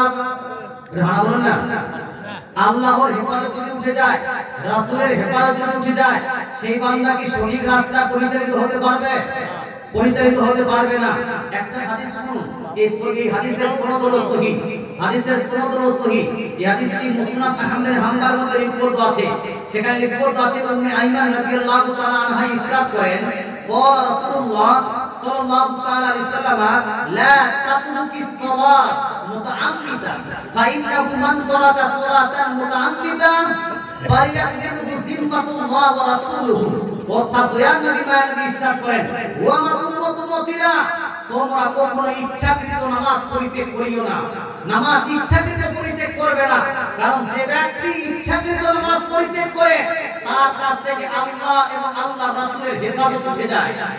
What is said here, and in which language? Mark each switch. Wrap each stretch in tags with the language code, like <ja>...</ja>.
<bn>বাপ হ্যাঁ বলুন না। আল্লাহর হেফাজত যদি উঠে যায়, রাসূলের হেফাজত যদি উঠে যায়, সেই বান্দা কি সঠিক রাস্তা পরিচালিত হতে পারবে? পরিচালিত হতে পারবে না। একটা হাদিস শুনুন, এই হাদিসের সনদ হলো সহিহ, হাদিসের সনদ হলো সহিহ। এই হাদিসটি মুসনাদ আহমদের হাম্বাল মধ্যে লিপিবদ্ধ আছে। সেখানে লিপিবদ্ধ আছে উম্মে আইমান রাদিয়াল্লাহু তাআলা আনহা ইরশাদ করেন,</bn> <ar>قال رسول الله صلى الله تعالى عليه وسلم لا تترك الصلاة متعمدا فإنه من ترك صلاة متعمدا فليأخذه ذمة الله ورسوله।</ar> <bn>অর্থাৎ দয়ার নবী মায়া নবী ইরশাদ করেন, ও আমার উম্মত উম্মতিরা, তোমরা কখনো ইচ্ছাকৃত নামাজ পরিত্যাগ করিও না। নামাজ ইচ্ছাকৃত পরিত্যাগ করবে না, কারণ যে ব্যক্তি ইচ্ছাকৃত নামাজ পরিত্যাগ করে তার কাছ থেকে আল্লাহ এবং আল্লাহর রাসূলের হেফাজত উঠে যায়।</bn>